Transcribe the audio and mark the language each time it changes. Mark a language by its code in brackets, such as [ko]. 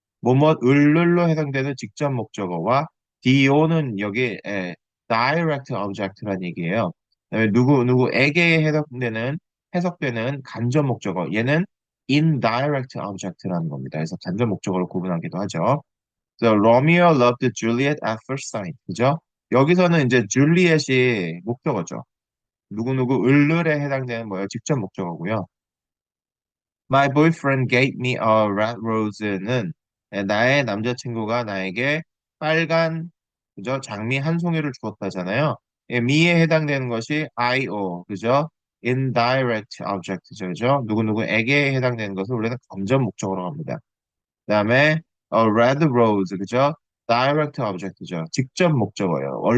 [ko] 뭐뭐 을를로 해당되는 직접 목적어와 do는 여기 direct object라는 얘기예요. 그다음에 누구에게 해석되는 간접 목적어. 얘는 indirect object라는 겁니다. 그래서 간접 목적어를 구분하기도 하죠. [en] So, Romeo loved Juliet at first sight. [ko] 그죠? 여기서는 이제 줄리엣이 목적어죠. 누구누구 을을에 해당되는 뭐예요? 직접 목적어고요. [en] My boyfriend gave me a red rose [ko] 는 나의 남자친구가 나에게 빨간 그죠? 장미 한 송이를 주었다잖아요. me에 해당되는 것이 io 그죠? indirect object죠. 그죠? 누구누구에게 해당되는 것을 우리는 간접 목적어로 합니다. 그다음에 red rose 그죠? direct object죠. 직접 목적어예요.